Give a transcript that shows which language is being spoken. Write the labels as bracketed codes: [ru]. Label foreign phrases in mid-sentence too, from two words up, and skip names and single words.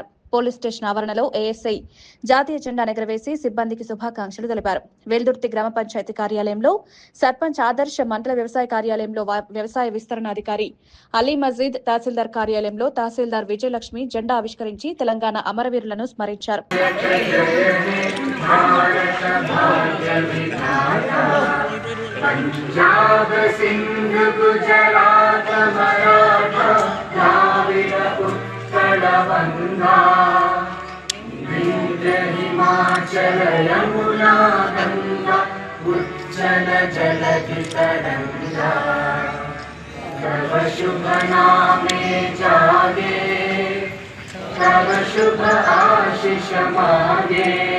[te] పోలీస్ స్టేషన్ ఆవరణలో ఏఎస్ఐ జాతీయ జెండా ఎగురవేసి సిబ్బందికి శుభాకాంక్షలు తెలిపారు. వెల్దుర్తి గ్రామ పంచాయతీ కార్యాలయంలో సర్పంచ్ ఆదర్శ, మండల వ్యవసాయ కార్యాలయంలో వ్యవసాయ విస్తరణ అధికారి అలీ మజీద్, తహసీల్దార్ కార్యాలయంలో తహసీల్దార్ విజయలక్ష్మి జెండా ఆవిష్కరించి తెలంగాణ అమరవీరులను స్మరించారు. [bn] পাঞ্জাব সিন্ধু গুজরাট মারাঠা দ্রাবিড় উৎকল গঙ্গা বিন্ধ্য হিমাচল যমুনা গঙ্গা উচ্ছল জলধি তরঙ্গ তব শুভ নামে জাগে তব শুভ আশিস মাগে